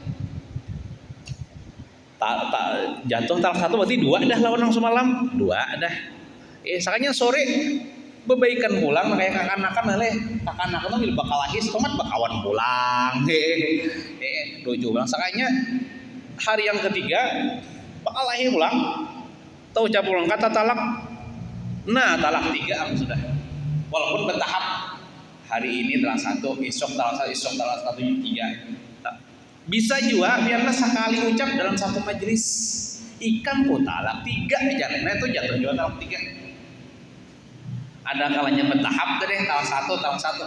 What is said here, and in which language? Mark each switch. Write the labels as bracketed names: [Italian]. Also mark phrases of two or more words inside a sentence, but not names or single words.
[Banjar] Jatuh talak satu berarti dua dah lawan nang semalam, dua dah. Sekalinya sore bebaikan pulang kayak kakanakan leh, kakanakan tuh bil bakalahi tomat bakawan pulang. Rujuk pulang. Sekalinya hari yang ketiga bakalahi pulang. Tahu ucap pulang kata talak. [Indonesian] Nah talak tiga sudah. Walaupun bertahap. Hari ini talak satu, esok talak satu, tiga. Bisa juga biarlah sekali ucap dalam satu majelis. Ikan pun talak tiga aja. Nah itu jatuh juga talak tiga. Ada kalanya bertahap deh, talak satu.